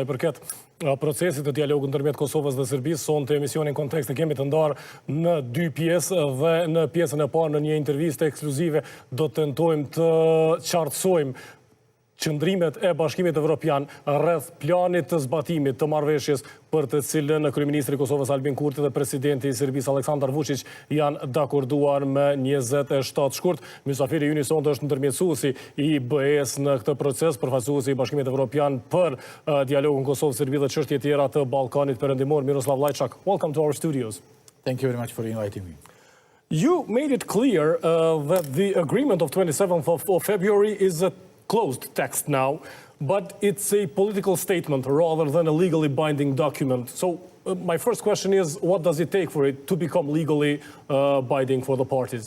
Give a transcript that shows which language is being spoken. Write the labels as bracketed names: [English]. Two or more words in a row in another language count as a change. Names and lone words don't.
[Albanian] i përket procesit të dialogut ndërmjet Kosovës dhe Serbisë, sonte emisionin Kontekst e kemi të ndarë në dy pjesë dhe në pjesën e parë në një intervistë ekskluzive do të tentojmë të qartësojmë qëndrimet e Bashkimit Evropian rreth planit të zbatimit të marrëveshjes për të cilën kryeministri i Kosovës Albin Kurti dhe presidenti i Serbisë Aleksandar Vučić janë dakorduar me 27 shkurt. Mysafiri ynë sonte është ndërmjetësuesi i BE-s në këtë proces, përfaqësuesi i Bashkimit Evropian për dialogun Kosovë-Serbi dhe çështje tjera të Ballkanit Perëndimor, Miroslav Lajçak. [English] Welcome to our studios. Thank you very much for inviting me. You made it clear that the agreement of 27th of February is a closed text now, but it's a political statement rather than a legally binding document. So my first question is, what does it take for it to become legally binding for the parties?